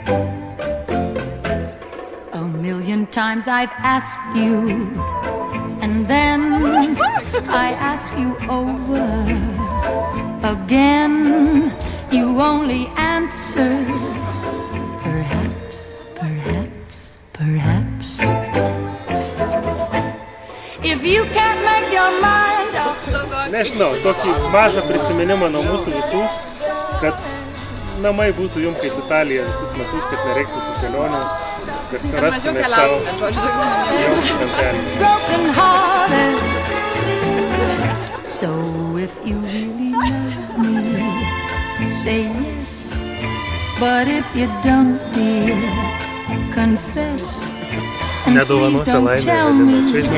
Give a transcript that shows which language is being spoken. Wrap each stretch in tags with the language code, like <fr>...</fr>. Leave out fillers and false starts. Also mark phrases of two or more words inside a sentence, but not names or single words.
<en>A million times I've asked you, and then I ask you over again. You only answer, perhaps, perhaps, perhaps. If you can't make your mind up.</en> <lt>Nežinau, tokį mažą prisiminimą nuo mūsų visų, kad namai būtų jums kaip Italija visus metus, kad nereiktų tų kelionių, kad rastumėt savo jaučių kampelį.</lt> <en>Broken hearted. So if you really love me, say yes, but if you don't, dear, confess. And please don't tell me.</en>